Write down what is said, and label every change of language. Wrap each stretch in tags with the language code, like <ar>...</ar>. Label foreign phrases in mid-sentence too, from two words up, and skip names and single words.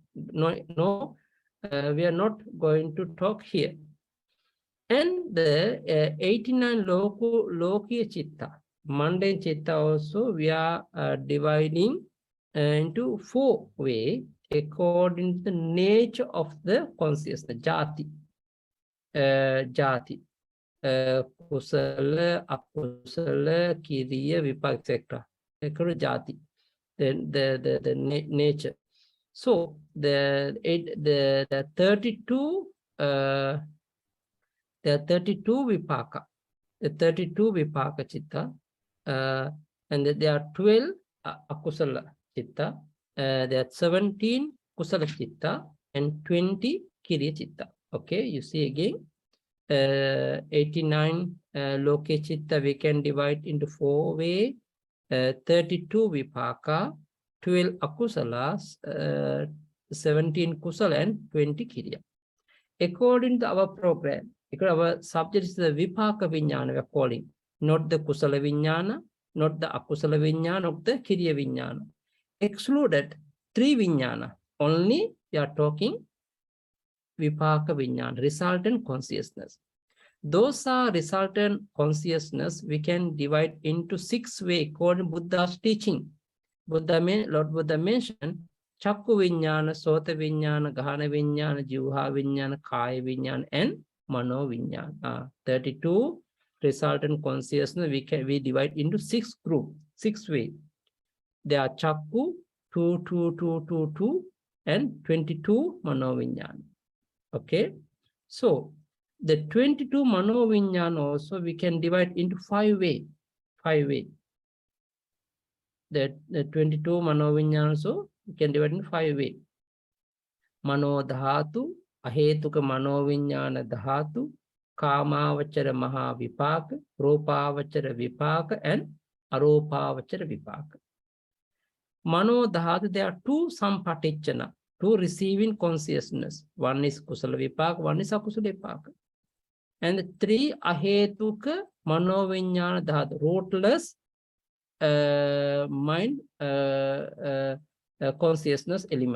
<en>No, we are not going to talk here. And the 89</en> <pi>Lokiya chitta,</pi> <en>mundane chitta also, we are dividing into 4 ways according to the nature of the consciousness.</en> <pi>Jati, kusala, akusala, kiriya, vipaka, etc.</pi> <en>Jati, the nature. So the 32 vipaka, the 32</en> <pi>vipaka chitta,</pi> <en>and there are 12</en> <pi>akusala chitta,</pi> <en>there are 17</en> <pi>kusala chitta,</pi> <en>and 20</en> <pi>kiriya chitta.</pi> <en>Okay, you see again, 89</en> <pi>loke chitta</pi> <en>we can divide into 4 ways. 32 vipaka, 12 akusalas, 17 kusala, and 20 kiriya. According to our program, because our subject is the</en> <pi>vipaka vinyana,</pi> <en>we are calling, not the</en> <pi>kusala vinyana,</pi> <en>not the</en> <pi>akusala vinyana,</pi> <en>not the</en> <pi>kiriya vinyana.</pi> <en>Excluded 3 vinyana. Only we are talking</en> <pi>vipaka vinyana,</pi> <en>resultant consciousness. Those are resultant consciousness we can divide into 6 ways according to Buddha's teaching. Lord Buddha mentioned</en> <pi>Chakku Vinyana, Sota Vinyana, Ghana Vinyana, Juha Vinyana, Kaya Vinyana, and Mano Vinyana.</pi> <en>32 resultant consciousness we divide into 6 groups, 6 ways. There are Chakku, 2, 2, 2, 2, 2, and 22</en> <pi>Mano Vinyana.</pi> <en>Okay, so the 22</en> <pi>Mano Vinyana</pi> <en>also we can divide into 5 ways. 5 ways. The 22</en> <pi>Mano Vinyana</pi> <en>also we can divide into 5 ways.</en> <pi>Mano Dhatu, Ahetuka Mano Vinyana Dhatu, Kamavachara Maha Vipaka, Rupavachara Vipaka, and Arupavachara Vipaka. Mano Dhatu,</pi> <en>there are two Sampaticchana, two receiving consciousness. One is</en> <pi>Kusala Vipaka,</pi> <en>one is</en> <pi>Akusala Vipaka.</pi> <en>And three</en> <pi>Ahetuka Mano Vinyana Dhatu,</pi> <en>rootless mind consciousness element.</en>